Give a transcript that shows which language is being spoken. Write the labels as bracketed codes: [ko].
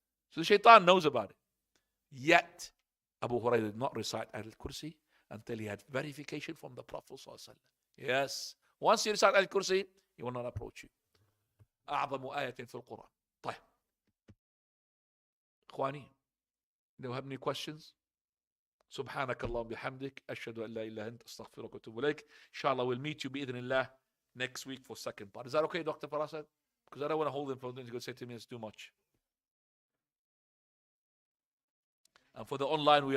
[en] So the shaitan knows about it. Yet, Abu Hurairah did not recite Ayatul Kursi until he had verification from the Prophet ﷺ. Yes. Once you recite Ayatul Kursi, he will not approach you. [ar] أعظم آية في القرآن. طيب. إخواني, [en] do you have any questions? [ar] سبحانك اللهم بحمدك أشهد أن لا إله إلا أنت أستغفرك وأتوب إليك. [en] Inshallah, we'll meet you [ar] بإذن الله [en] next week for second part. Is that okay, Dr. Farasad? Because I don't want to hold him for him to say to me it's too much. And for the online, we